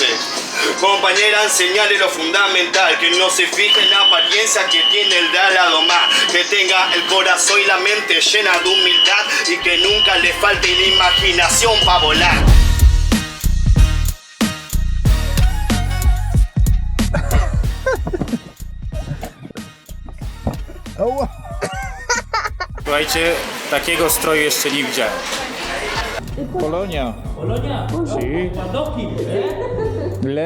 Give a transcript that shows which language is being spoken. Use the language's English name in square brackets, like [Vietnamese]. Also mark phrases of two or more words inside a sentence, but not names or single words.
[Spanish] Compañera, enseñarle lo fundamental, que no se fije en la apariencia que tiene el de al lado más, que tenga el corazón y la mente llena de humildad y que nunca le falte la imaginación para volar. [Polish] Słuchajcie, takiego stroju jeszcze nie widziałem. [Spanish] Polonia. Polonia? Si.